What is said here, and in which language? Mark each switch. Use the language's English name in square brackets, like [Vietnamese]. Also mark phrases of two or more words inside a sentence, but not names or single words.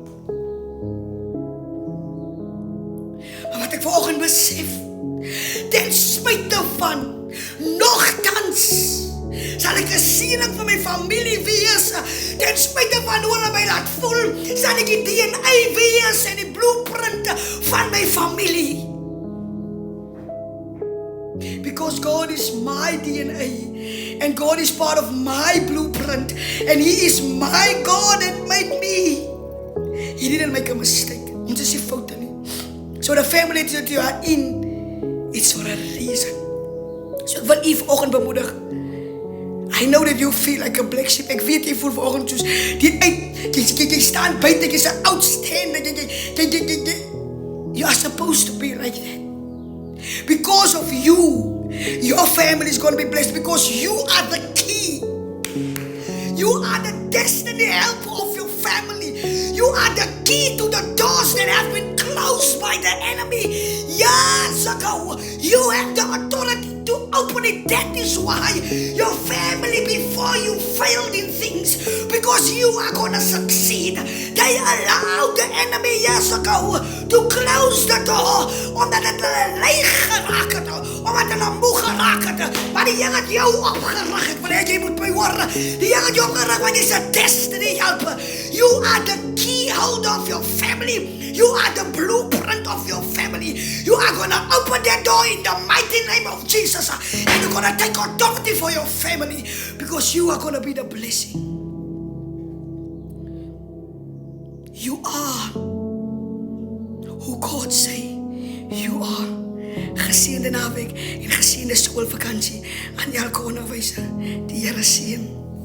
[Afrikaans] Maar wat ek vanoggend besef, ten spyte van, nogtans, sal ek 'n seëning vir my familie wees. Ten spyte van hoe hulle my laat voel, sal ek die DNA wees en die blueprint van my familie. [English] Because God is my DNA and God is part of my blueprint and He is my God that made me. He didn't make a mistake. [Afrikaans] Ons is nie foute nie. [English] So the family that you are in, it's for a reason. [Afrikaans] So ek wil u vanoggend bemoedig. [English] I know that you feel like a black sheep. [Afrikaans] Ek weet jy voel vanoggend soos jy staan buite, jy's 'n outstanding. [English] You are supposed to be like that. Because of you, your family is going to be blessed because you are the key. You are the destiny helper of your family. You are the key to the doors that have been closed by the enemy years ago. You have the authority to open it. That is why your family before you failed in things, because you are going to succeed. They allowed the enemy years ago to close the door [Afrikaans] omdat het hulle leeg geraak het, omdat hulle moeg geraak het. Maar die Here het jou opgerig. Ek wil hê jy moet my hoor. Die Here het jou opgerig want jy's 'n [English] destiny helper. You are the key holder of your family. You are the blueprint of your family. You are going to open that door in the mighty name of Jesus. And you're going to take authority for your family because you are going to be the blessing. You are who God say you are. [Afrikaans] Geseënde naweek en geseënde skoolvakansie aan elke onderwyser. Die Here seën.